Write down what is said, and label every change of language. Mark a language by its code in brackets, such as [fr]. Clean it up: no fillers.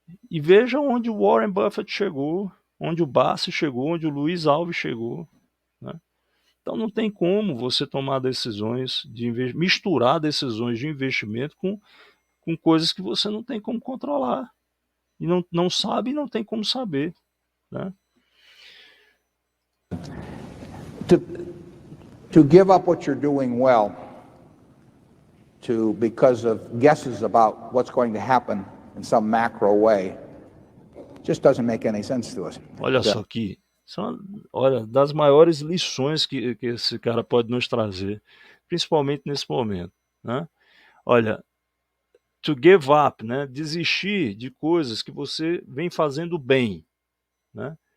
[pt] E veja onde o Warren Buffett chegou, onde o Bassi chegou, onde o Luiz Alves chegou, né? Então não tem como você tomar decisões misturar decisões de investimento com coisas que você não tem como controlar. E não sabe e não tem como saber, né? [en] To, to give up what you're doing well because of guesses about what's going to happen in some macro way just doesn't make any sense to us. [pt] Olha só que são, olha, das maiores lições que esse cara pode nos trazer, principalmente nesse momento, né? Olha, [en] to give up, [pt] né? Desistir de coisas que você vem fazendo bem, né?